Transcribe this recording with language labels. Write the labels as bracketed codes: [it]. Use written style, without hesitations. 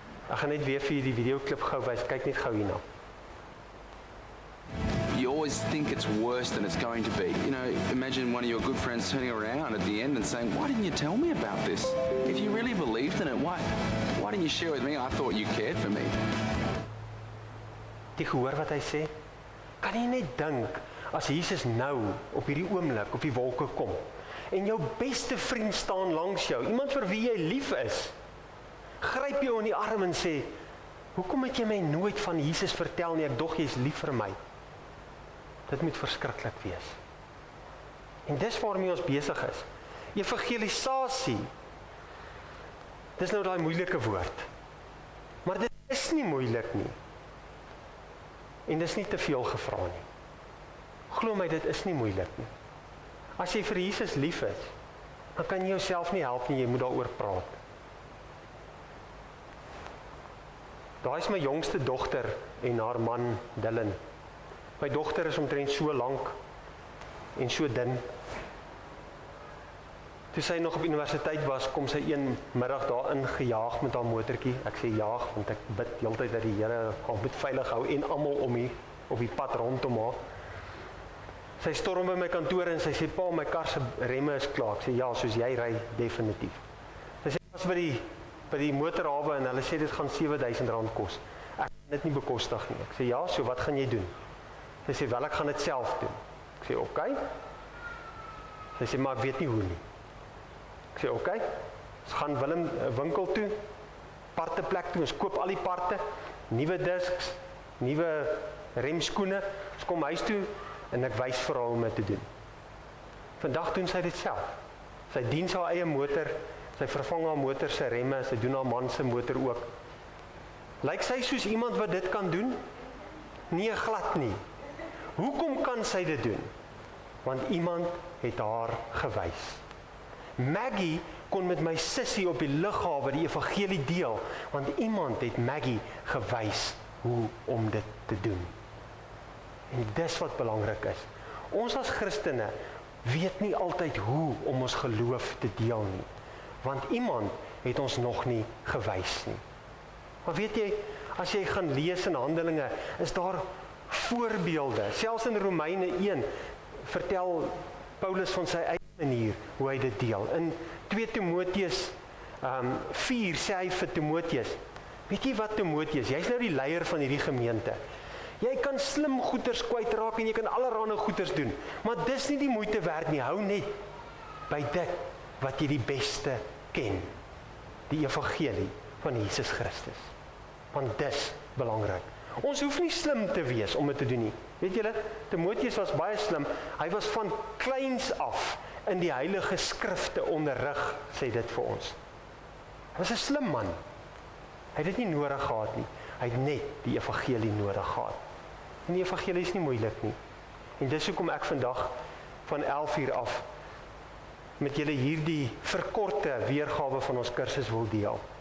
[af] Ek gaan net weer vir die videoklip gou wys. Kyk net gou hierna. [en] You always think it's worse than it's going to be. You know, imagine one of your good friends turning around at the end and saying, why didn't you tell me about this? If you really believed in it, why didn't you share with me? I thought you cared for me. [af] Die gehoor wat hy sê? Kan jy net dink, as Jesus nou, op hierdie oomblik, op die wolke kom, en jou beste vriend staan langs jou, iemand vir wie jy lief is, gryp jou in die arm en sê, hoekom het jy my nooit van Jesus vertel nie, ek dog jy is lief vir my. Dit moet verskriklik wees. En dis waarmee ons besig is. Evangelisasie, dis nou daai moeilike woord. Maar dit is nie moeilik nie. En dis nie te veel gevra nie. Glo my, dit is nie moeilik nie. As jy vir Jesus lief is, dan kan jy jouself nie help nie, jy moet daaroor praat. Daai is my jongste dogter en haar man Dylan. My dogter is omtrent so lank en so dun. Toe sy nog op universiteit was, kom sy een middag daarin gejaag met haar motortjie. Ek sê jaag, want ek bid heeltyd dat die Here haar moet veilig hou en almal om hier op die pad rondom haar. Sy storm by my kantoor en sy sê, pa, my kar se remme is klaar. Ek sê, ja, soos jy ry, definitief. Sy sê, was by die motorhawe en hulle sê, dit gaan R7,000 kos. Ek kan dit nie bekostig nie. Ek sê, ja, so wat gaan jy doen? Sy sê, wel, ek gaan dit self doen. Ek sê, oké. Sy sê, maar ek weet nie hoe nie. Ek sê, oké. Ons gaan Willem winkel toe, parteplek toe, ons koop al die parte, nuwe disks, nuwe remskoene, ons kom huis toe, en ek wys vir haar om dit te doen. Vandag doen sy dit self. Sy dien haar eie motor, sy vervang haar motor se remme, sy doen haar man se motor ook. Lyk sy soos iemand wat dit kan doen? Nee, glad nie. Hoekom kan sy dit doen? Want iemand het haar gewys. Maggie kon met my sussie op die lughawe die evangelie deel, want iemand het Maggie gewys hoe om dit te doen. En dis wat belangrik is. Ons as Christene weet nie altyd hoe om ons geloof te deel nie, want iemand het ons nog nie gewys nie. Maar weet jy, as jy gaan lees in Handelinge, is daar voorbeelde. Selfs in Romeine 1 vertel Paulus van sy eie manier hoe hy dit deel. In 2 Timoteus 4 sê hy vir Timoteus, weet jy wat Timoteus, jy's nou die leier van hierdie gemeente. Jy kan slim goeders kwytraak en jy kan allerhande goeders doen, maar dis nie die moeite werd nie, hou net by dit wat jy die beste ken, die evangelie van Jesus Christus. Want dis belangrik. Ons hoef nie slim te wees om dit te doen nie. Weet julle, Timoteus was baie slim. Hy was van kleins af in die heilige skrifte onderrig, sê dit vir ons. Hy was 'n slim man. Hy het dit nie nodig gehad nie. Hy het net die evangelie nodig gehad. En die evangelie is nie moeilik nie. En dis hoekom ek vandag van 11 uur af met julle hierdie verkorte weergawe van ons kursus wil deel.